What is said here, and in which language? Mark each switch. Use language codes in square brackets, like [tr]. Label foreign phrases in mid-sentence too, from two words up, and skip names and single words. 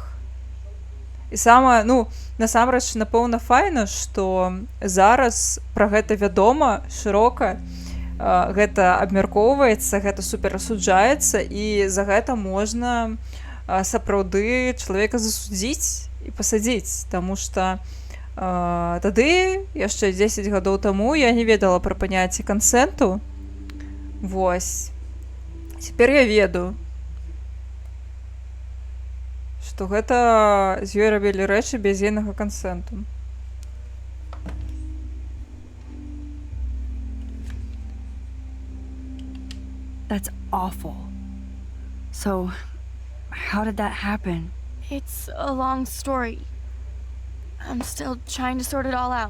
[be] І самае, ну, насамрэч, напэўна, файна, што зараз пра гэта вядома шырока, гэта абмяркоўваецца, гэта суперасуджаецца, і за гэта можна сапраўды чалавека засудзіць і пасадзіць, таму што тады, яшчэ 10 гадоў таму, я не ведала пра паняцце кансэнту. Вось. Цяпер я ведаю, што гэта з ёй рабілі рэчы без ейнага кансэнту. [en] That's awful. So, how did that happen? It's a long story. I'm still trying to sort it all out.